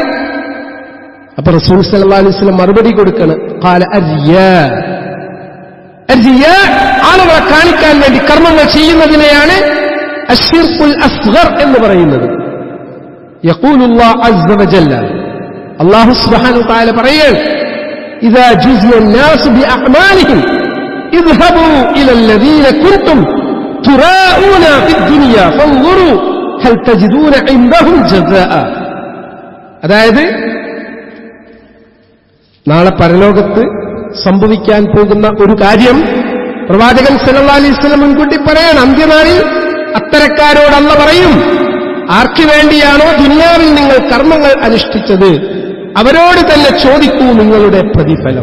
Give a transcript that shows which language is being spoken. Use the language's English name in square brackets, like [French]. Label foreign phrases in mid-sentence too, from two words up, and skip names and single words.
[Malayalam] അപ്പൊ റസൂൽ [Arabic] صلى الله عليه وسلم [Malayalam] മറുപടി കൊടുക്കാണ്, [Arabic] قال الرياء. [Malayalam] ആളുകളെ കാണിക്കാൻ വേണ്ടി കർമ്മങ്ങൾ ചെയ്യുന്നതിനെയാണ് [Arabic] الشرك الأصغر [Malayalam] എന്ന് പറയുന്നത്. [Arabic] يقول الله عز وجل الله سبحانه وتعالى പറയുകയാണ്, إذا جزي الناس بأعمالهم اذهبوا إلى الذين كنتم تراءون في الدنيا فانظروا هل تجدون عندهم جزاء. [Malayalam] അതായത് നാളെ പരലോകത്ത് സംഭവിക്കാൻ പോകുന്ന ഒരു കാര്യം പ്രവാചകൻ [Arabic] صلى الله عليه وسلم [Malayalam] മുൻകൂട്ടി പറയാണ്. അന്ത്യനാളിൽ അത്തരക്കാരോട് അല്ലാഹു പറയും, ആർക്കു വേണ്ടിയാണോ ദുനിയാവിൽ നിങ്ങൾ കർമ്മങ്ങൾ അനുഷ്ഠിച്ചത് അവരോട് തന്നെ ചോദിക്കൂ നിങ്ങളുടെ പ്രതിഫലം.